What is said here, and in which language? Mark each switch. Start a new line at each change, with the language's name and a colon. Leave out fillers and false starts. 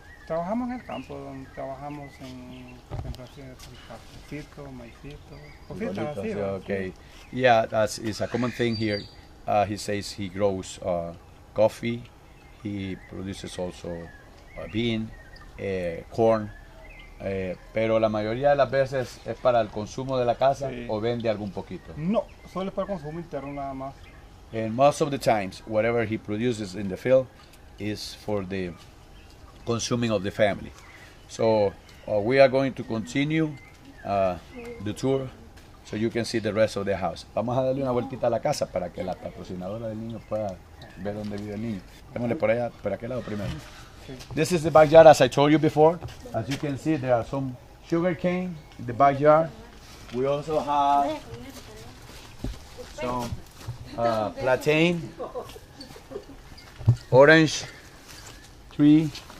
Spanish: Trabajamos en el campo, donde trabajamos en concentraciones de cafecito, maicito, cositas así.
English: Okay. Yeah, that's is a common thing here. He says he grows coffee. He produces also bean, corn.
Spanish: Pero la mayoría de las veces es para el consumo de la casa, sí. O vende algún poquito. No, solo es para consumo interno nada más.
English: And most of the times, whatever he produces in the field is for the consuming of the family. So we are going to continue the tour so you can see the rest of the house.
Spanish: Vamos a darle una vueltita a la casa para que la patrocinadora del niño pueda ver dónde vive el niño. Démosle por allá, por aquel lado primero.
English: This is the backyard, as I told you before. As you can see, there are some sugar cane in the backyard. We also have some plantain, orange tree.